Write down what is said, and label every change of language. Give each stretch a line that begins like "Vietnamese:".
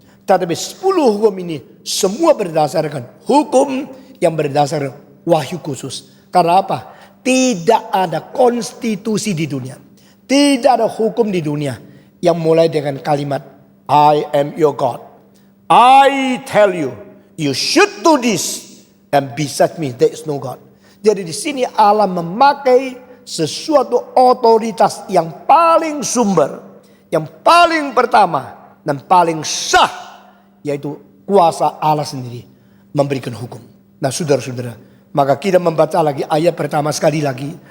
Indonesian: Tetapi 10 hukum ini semua berdasarkan hukum yang berdasarkan wahyu khusus. Karena apa? Tidak ada konstitusi di dunia. Tidak ada hukum di dunia yang mulai dengan kalimat
English: I am your God. I tell you, you should do this. And besides me, there is no God.
Indonesian: Jadi di sini Allah memakai sesuatu otoritas yang paling sumber, yang paling pertama dan paling sah, yaitu kuasa Allah sendiri memberikan hukum. Nah, saudara-saudara, maka kita membaca lagi ayat pertama sekali lagi.